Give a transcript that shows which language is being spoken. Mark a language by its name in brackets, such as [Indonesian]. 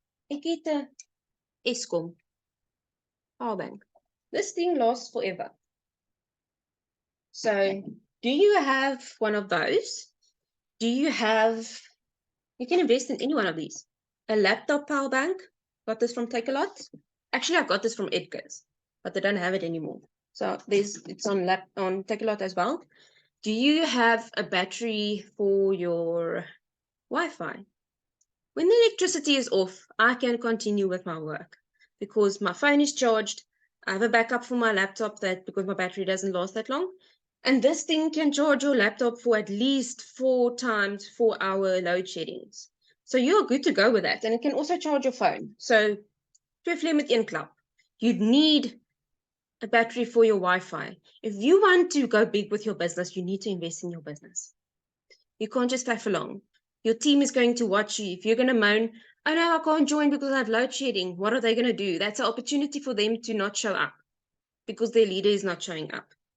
[Afrikaans] Ek het 'n Eskom power bank. [English] This thing lasts forever. So, do you have one of those? Do you have, you can invest in any one of these. A laptop power bank, got this from Takealot. Actually, I got this from Edgar's, but they don't have it anymore. So it's on Takealot as well. Do you have a battery for your Wi-Fi? When the electricity is off, I can continue with my work because my phone is charged. I have a backup for my laptop because my battery doesn't last that long. And this thing can charge your laptop for at least 4 times 4-hour load sheddings. So you're good to go with that. And it can also charge your phone. [Afrikaans] So, twee vliee met een klap. [English] You'd need a battery for your Wi-Fi. If you want to go big with your business, you need to invest in your business. You can't just play for long. Your team is going to watch you. If you're going to moan, oh no, I can't join because I have load shedding, what are they going to do? That's an opportunity for them to not show up because their leader is not showing up.